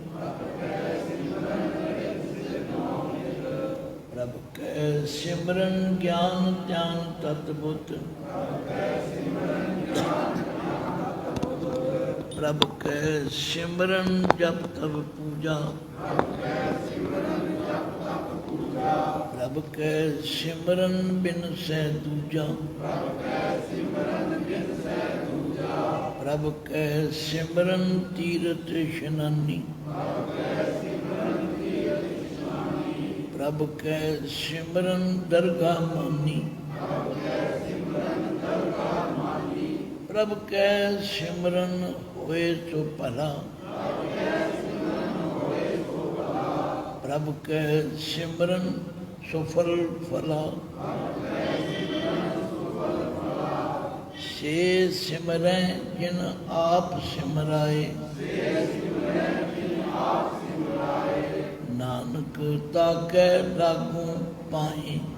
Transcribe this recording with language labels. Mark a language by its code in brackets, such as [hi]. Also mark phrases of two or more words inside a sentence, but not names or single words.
[pa] ਪ੍ਰਭ ਕੈ ਸਿਮਰਨਿ ਗਿਆਨੁ ਧਿਆਨੁ ਤਤੁ ਬੁਧਿ, ਪ੍ਰਭ ਕੈ ਸਿਮਰਨਿ ਜਪ ਤਪ ਪੂਜਾ, ਪ੍ਰਭ ਕੈ ਸਿਮਰਨਿ ਬਿਨਸੈ ਦੂਜਾ, ਪ੍ਰਭ ਕੈ ਸਿਮਰਨਿ ਤੀਰਥ ਇਸਨਾਨੀ, ਪ੍ਰਭ ਕੈ ਸਿਮਰਨਿ ਦਰਗਹ ਮਾਨੀ, ਪ੍ਰਭ ਕੈ ਸਿਮਰਨਿ ਹੋਇ ਸੁ ਭਲਾ, ਪ੍ਰਭ ਕੈ ਸਿਮਰਨਿ ਸੁਫਲ ਫਲਾ, ਸੇ ਸਿਮਰਹਿ ਜਿਨ ਆਪਿ ਸਿਮਰਾਏ, ਨਾਨਕ ਤਾ ਕੈ ਲਾਗਉ ਪਾਏ।